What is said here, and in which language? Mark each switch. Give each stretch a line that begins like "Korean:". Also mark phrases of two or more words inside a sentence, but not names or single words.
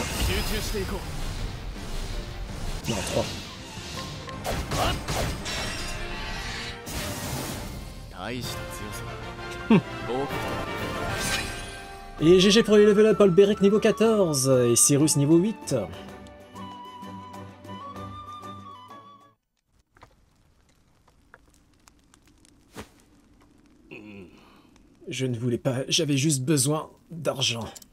Japanese: 中していこう。
French: Non, 3.
Japanese: 大した強さだ。合格だ。
French: Et GG pour les
English: level up,
French: Olberic niveau 14 et Cyrus niveau 8. Je ne voulais pas, j'avais juste besoin d'argent.